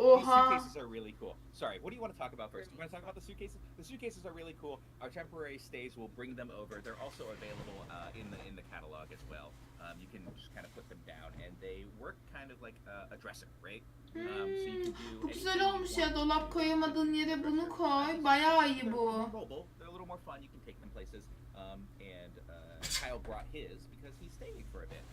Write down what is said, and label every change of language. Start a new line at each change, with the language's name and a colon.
Turkish: Oha.
English: suitcases are really cool. Sorry, what do you want to talk about first? You want to talk about the suitcases? The suitcases are really cool. Our temporary stays will bring them over. They're also available in the catalog as well. You can just kind of put them down, and they work kind of like a dresser, right? So you can do.
Turkish: Bu güzel olmuş ya. Dolap koyamadığın yere bunu koy. Bayağı iyi bu.
English: Mobile. They're a little more fun. You can take them places. And Kyle brought his because he's staying for a bit.